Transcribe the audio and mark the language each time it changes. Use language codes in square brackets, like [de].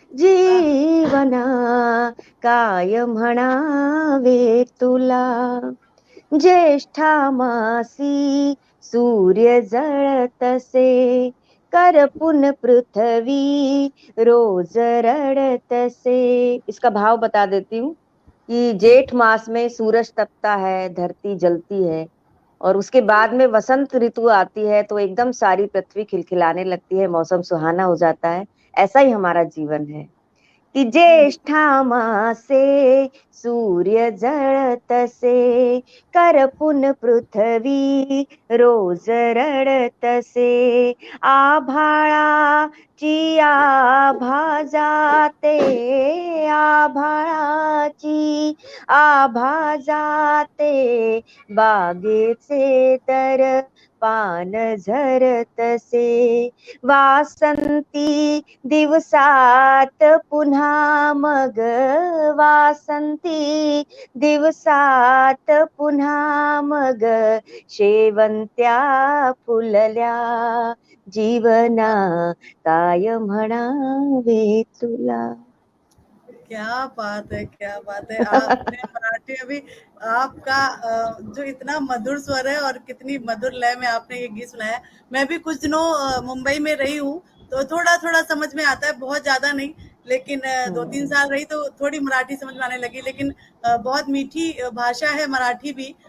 [mr] जीवना काय म्हणावे तुला, ज्येष्ठा मासी सूर्य जळतसे, करपुन पृथ्वी रोज रडतसे। [hi] इसका भाव बता देती हूँ कि जी जेठ मास में सूरज तपता है, धरती जलती है, और उसके जी बाद में वसंत ऋतु आती है, तो एकदम सारी पृथ्वी खिलखिलाने लगती है, मौसम सुहाना हो जाता है। ऐसा ही हमारा जीवन है कि जी [mr] ज्येष्ठा मासे सूर्य जळतसे, करपुन पृथ्वी रोज रडतसे, आभाळाची आभा जाते, आभाळाची आभा जाते, बागेचे तर पान झरतसे, वासंती दिवसात पुन्हा मग, वासंती दिवसात पुन्हा मग, शेवंत्या फुलल्या, जीवना काय म्हणावे तुला। [hi] क्या बात है, क्या बात है। आपने मराठी में भी आपका जो इतना मधुर स्वर है और कितनी मधुर लय में आपने ये गीत सुनाया है। मैं भी कुछ दिनों मुंबई में रही हूँ, तो थोड़ा थोड़ा समझ में आता है, बहुत ज्यादा नहीं। लेकिन 2-3 साल रही तो थोड़ी मराठी समझ में आने लगी। लेकिन बहुत मीठी भाषा है मराठी भी।